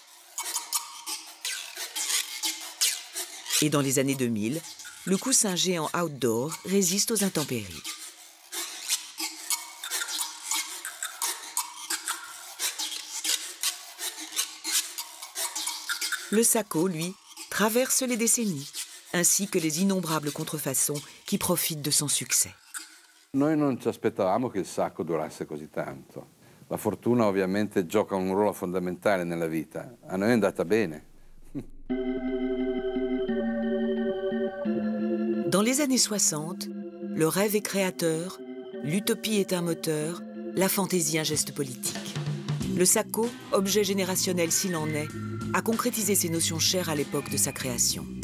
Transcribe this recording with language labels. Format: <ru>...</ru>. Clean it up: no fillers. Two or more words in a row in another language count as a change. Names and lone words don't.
<fr>Et dans les années 2000, le coussin géant outdoor résiste aux intempéries. Le Sacco, lui, traverse les décennies, ainsi que les innombrables contrefaçons qui profitent de son succès.</fr> <it>Noi non ci aspettavamo che il Sacco durasse così tanto. La fortuna ovviamente gioca un ruolo fondamentale nella vita. A noi è andata bene.</it> <fr>Dans les années 60, le rêve est créateur, l'utopie est un moteur, la fantaisie un geste politique. Le Sacco, objet générationnel s'il en est, a concrétisé ces notions chères à l'époque de sa création.</fr>